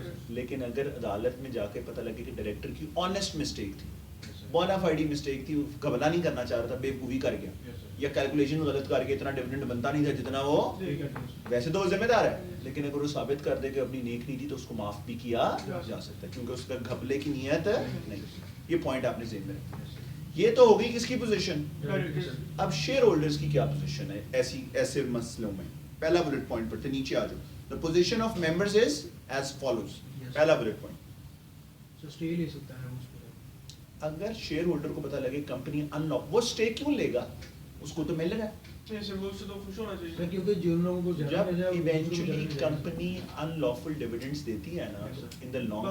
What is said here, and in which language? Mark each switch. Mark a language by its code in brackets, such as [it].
[hi] लेकिन अगर अदालत में जाके पता लगे कि डायरेक्टर की ऑनेस्ट मिस्टेक थी, बोनाफाइड मिस्टेक थी, घबला नहीं करना चाह रहा था, बेवकूफ़ी कर गया, या कैलकुलेशन गलत करके इतना डिविडेंड बनता नहीं था जितना वो, वैसे तो वो जिम्मेदार है, लेकिन अगर वो साबित कर दे कि अपनी नेक नीति तो उसको माफ भी किया जा सकता है, क्योंकि उसका घपले की नियत नहीं। ये पॉइंट आपने ज़हन में रखना। ये तो हो गई किसकी पोजीशन? अब शेयर होल्डर्स की क्या पोजीशन है ऐसे मसलों में? पहला बुलेट पॉइंट पढ़ते, नीचे आ जाओ। [en] The position of members is as follows. Yes. [hi] पहला बुलेट पॉइंट, So stay ले सकता है उस पर। अगर शेयर होल्डर को पता लगे कंपनी अनलॉक, वो स्टे क्यों लेगा? उसको तो मिल रहा है। नहीं सर, वो उससे तो खुश होना सर चाहिए। क्योंकि जिन लोगों को ज़्यादा मिल जाए, जब वो इवेंचुअली दूसरों को ज़्यादा मिल कंपनी अनलॉफुल डिविडेंड्स देती है ना, [en] Yes, sir. In the longer